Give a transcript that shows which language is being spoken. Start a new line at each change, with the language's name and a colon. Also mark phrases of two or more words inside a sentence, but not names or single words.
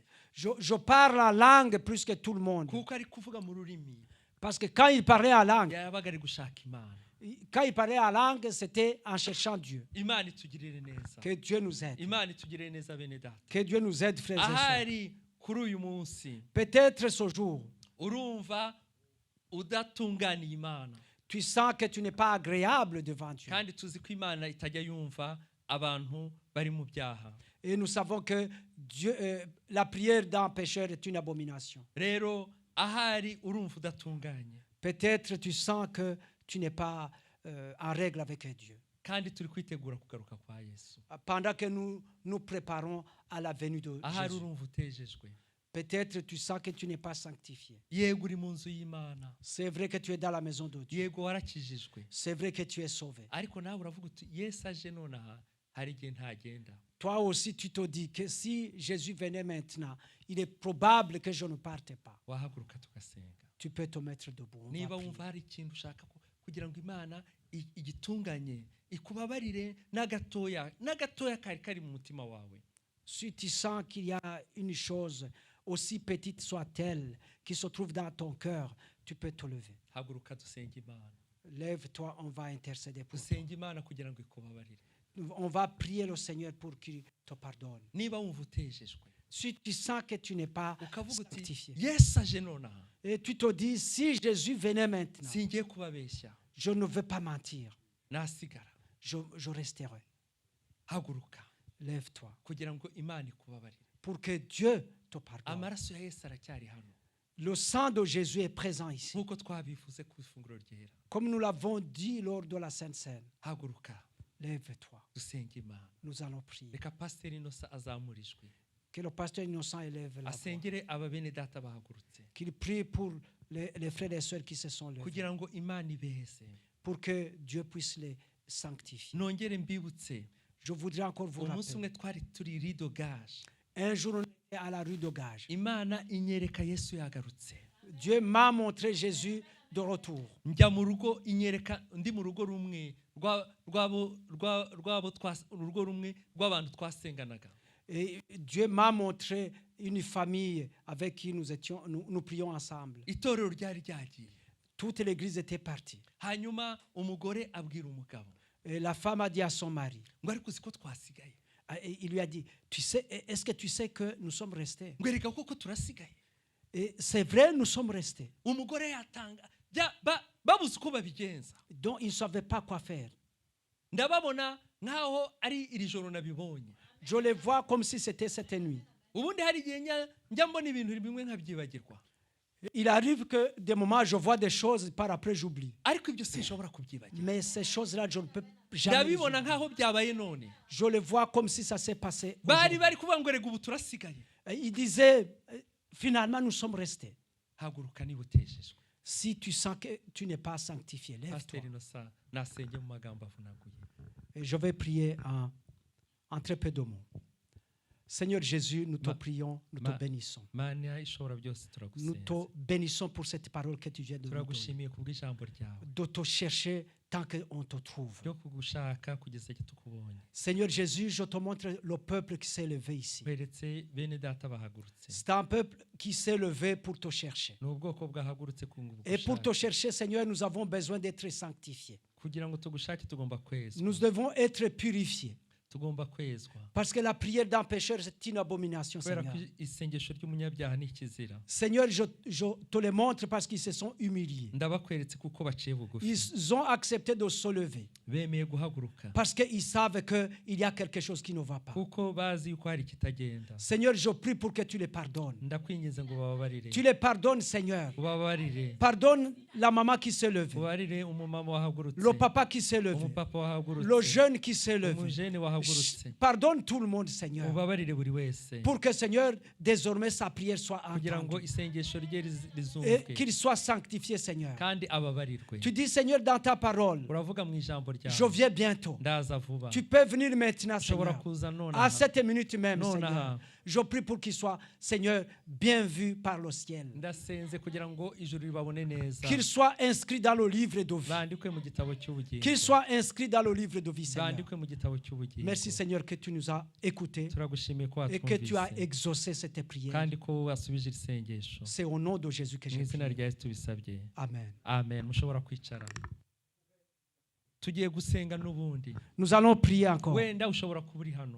French: je parle la langue plus que tout le monde.
Kinyarwanda: Kuko ari kuvuga mu rurimi
French: Parce que quand il parlait en langue,
Kinyarwanda: yabaga ari gushaka Imana.
French: quand il parlait en langue, c'était en cherchant Dieu.
Kinyarwanda: Imana itugirire neza.
French: Que Dieu nous aide.
Kinyarwanda: Imana itugirire neza bene data.
French: Que Dieu nous aide, frères et sœurs.
Kinyarwanda: Ahari kuri uyu munsi
French: Peut-être ce jour,
Kinyarwanda: urumva udatunganiye Imana.
French: tu sens que tu n'es pas agréable devant Dieu.
Kinyarwanda: Kandi tuzi ko Imana itajya yumva abantu bari mu byaha.
French: Et nous savons que Dieu, la prière d'un pécheur est une abomination.
Kinyarwanda: Rero ahari urumva udatunganye.
French: Peut-être tu sens que tu n'es pas en règle avec Dieu.
Kinyarwanda: Kandi turi kwitegura kugaruka kwa Yesu.
French: Pendant que nous nous préparons à la venue de
Kinyarwanda: Ahari
French: Jésus.
Kinyarwanda: urumva utejejwe.
French: Peut-être tu sens que tu n'es pas sanctifié.
Kinyarwanda: Yego uri mu nzu y'Imana.
French: C'est vrai que tu es dans la maison de Dieu.
Kinyarwanda: Yego warakijijwe.
French: C'est vrai que tu es sauvé.
Kinyarwanda: Ariko nawe uravuga uti Yesu aje nonaha hari igihe ntagenda.
French: Toi aussi, tu te dis que si Jésus venait maintenant, il est probable que je ne parte pas.
Kinyarwanda: Wahaguruka tugasenga.
French: Tu peux te mettre debout. On va
Kinyarwanda: Niba
French: prier.
Kinyarwanda: wumva hari ikintu ushaka kugira ngo Imana igitunganye ikubabarire n'agatoya kari mu mutima wawe.
French: Si tu sens qu'il y a une chose, aussi petite soit-elle, qui se trouve dans ton cœur, tu peux te lever.
Kinyarwanda: Haguruka dusenga Imana.
French: Lève-toi, on va intercéder pour toi.
Kinyarwanda: Dusenga Imana kugira ngo ikubabarire.
French: On va prier le Seigneur pour qu'il te pardonne.
Kinyarwanda: Niba wumva utejejwe
French: Si tu sens que tu n'es pas
Kinyarwanda: ukavuga uti
French: sanctifié,
Kinyarwanda: Yesu aje nonaha
French: et tu te dis, si Jésus venait maintenant,
Kinyarwanda: singiye kubabeshya
French: je ne veux pas mentir,
Kinyarwanda: nasigara.
French: je resterai.
Kinyarwanda: Haguruka
French: Lève-toi,
Kinyarwanda: kugira ngo Imana ikubabarire.
French: pour que Dieu te pardonne.
Kinyarwanda: Amaraso ya Yesu aracyari hano
French: Le sang de Jésus est présent ici.
Kinyarwanda: nk'uko twabivuze ku ifunguro ryera.
French: Comme nous l'avons dit lors de la Sainte Seine,
Kinyarwanda: Haguruka
French: lève-toi,
Kinyarwanda: dusenga Imana.
French: nous allons prier.
Kinyarwanda: Reka Pasiteri Innocent azamurijwe.
French: Que Que le pasteur Innocent élève la voix.
Kinyarwanda: asengere aba bene data bahagurutse
French: Qu'il prie pour les frères et sœurs qui se sont levés.
Kinyarwanda: kugira ngo Imana ibeze.
French: Pour que Dieu puisse les sanctifier.
Kinyarwanda: Nongere mbibutse
French: Je voudrais encore vous
Kinyarwanda: umunsi
French: rappeler.
Kinyarwanda: umwe twari turi rido gage,
French: Un jour, on était à la rue de Gage.
Kinyarwanda: Imana inyereka Yesu yagarutse.
French: Dieu m'a montré Jésus de retour.
Kinyarwanda: Njya mu rugo inyereka ndi mu rugo rumwe urugo rumwe rw'abantu twasenganaga.
French: Et Dieu m'a montré une famille avec qui nous prions ensemble.
Kinyarwanda: Itorero ryari ryagiye.
French: Toute l'église était partie.
Kinyarwanda: Hanyuma umugore abwira umugabo
French: Et la femme a dit à son mari,
Kinyarwanda: ngo ariko uzi ko twasigaye.
French: et il lui a dit, est-ce que tu sais que nous sommes restés?
Kinyarwanda: Ngo erega koko turasigaye.
French: Et c'est vrai, nous sommes restés.
Kinyarwanda: Umugore yatanga babuze uko babigenza.
French: Donc, ils ne savaient pas quoi faire.
Kinyarwanda: Ndababona nkaho ari iri joro nabibonye.
French: Je les vois comme si c'était cette nuit.
Kinyarwanda: Ubundi hari igihe njya mbona ibintu bimwe nkabyibagirwa.
French: Il arrive que des moments, je vois des choses, par après j'oublie.
Kinyarwanda: Ariko ibyo sinshobora kubyibagirwa.
French: Mais ces choses-là, je ne peux jamais.
Kinyarwanda: Ndabibona nkaho byabaye none.
French: Je les vois comme si ça s'est passé.
Kinyarwanda: Bari kuvuga ngo erega ubu turasigaye.
French: Il disait, finalement, nous sommes restés.
Kinyarwanda: Haguruka niba utejejwe.
French: Si tu sens que tu n'es pas sanctifié, lève-toi.
Kinyarwanda: Pasteur Innocent nasenge mu magambo avunaguye.
French: Et je vais prier en très peu de mots. Seigneur Jésus, nous te prions, nous te bénissons.
Kinyarwanda: Mana ishobora byose
French: Nous
Kinyarwanda: turagusenga.
French: te bénissons pour cette parole que tu viens de nous donner.
Kinyarwanda: Turagushimiye kubw'ijambo ryawe.
French: De te chercher tant qu'on te trouve.
Kinyarwanda: Ryo kugushaka kugeza igihe tukubonye.
French: Seigneur Jésus, je te montre le peuple qui s'est levé ici.
Kinyarwanda: Beretse bene data bahagurutse.
French: C'est un peuple qui s'est levé pour te chercher.
Kinyarwanda: N'ubwoko bwahagurutse
French: Et pour te chercher, Seigneur, nous avons besoin d'être sanctifiés.
Kinyarwanda: kugira ngo tugushake tugomba kwezwa.
French: Nous devons être purifiés.
Kinyarwanda: Tugomba kwezwa.
French: Parce que la prière d'un pécheur, c'est une abomination,
Kinyarwanda: Kubera
French: Seigneur.
Kinyarwanda: ko isengesho ry'umunyabyaha ni ikizira.
French: Seigneur, je te le montre parce qu'ils se sont humiliés.
Kinyarwanda: Ndabakweretse kuko baciye bugufi.
French: Ils ont accepté de se lever.
Kinyarwanda: Bemeye guhaguruka.
French: Parce qu'ils savent qu'il y a quelque chose qui ne va pas.
Kinyarwanda: Kuko bazi yuko hari kitagenda.
French: Seigneur, je prie pour que tu les pardonnes.
Kinyarwanda: Ndakwinginze ngo bababarire.
French: Tu les pardonnes, Seigneur.
Kinyarwanda: Ubabarire.
French: Pardonne la maman qui s'est levée.
Kinyarwanda: Ubabarire umumama wahagurutse.
French: Le papa qui s'est levé.
Kinyarwanda: Umupapa wahagurutse.
French: Le jeune qui s'est levé.
Kinyarwanda: Umujene wahagurutse.
French: Pardonne tout le monde, Seigneur.
Kinyarwanda: Ubabarire buri wese.
French: Pour que, Seigneur, désormais sa prière soit
Kinyarwanda: Kugira ngo
French: entendue.
Kinyarwanda: isengesho rye
French: Et
Kinyarwanda: rizumvwe.
French: qu'il soit sanctifié, Seigneur.
Kinyarwanda: Kandi ababarirwe.
French: Tu dis, Seigneur, dans ta parole,
Kinyarwanda: Uravuga mu ijambo ryawe.
French: je viens bientôt.
Kinyarwanda: Ndaza vuba.
French: Tu peux venir maintenant,
Kinyarwanda: Ushobora
French: Seigneur.
Kinyarwanda: kuza nonaha.
French: À cette minute même, Non, Seigneur. non. Je prie pour qu'il soit, Seigneur, bien vu par le ciel.
Kinyarwanda: Ndasenze kugira ngo ijuru ribabone neza.
French: Qu'il soit inscrit dans le livre de vie.
Kinyarwanda: Bandikwe mu gitabo cy'ubugingo.
French: Qu'il soit inscrit dans le livre de vie, Seigneur.
Kinyarwanda: Bandikwe mu gitabo cy'ubugingo.
French: Merci, Seigneur, que tu nous as écoutés
Kinyarwanda: Turagushimiye ko
French: et que tu as
Kinyarwanda: watwumvise.
French: exaucé cette prière.
Kinyarwanda: Kandi ko wasubije isengesho.
French: C'est au nom de Jésus que
Kinyarwanda: Mu
French: j'ai
Kinyarwanda: izina
French: prié.
Kinyarwanda: rya Yesu tubisabye. Amen. Amen. Mushobora kwicara. Tugiye gusenga n'ubundi.
French: Nous allons prier encore.
Kinyarwanda: Wenda ushobora kuba uri hano.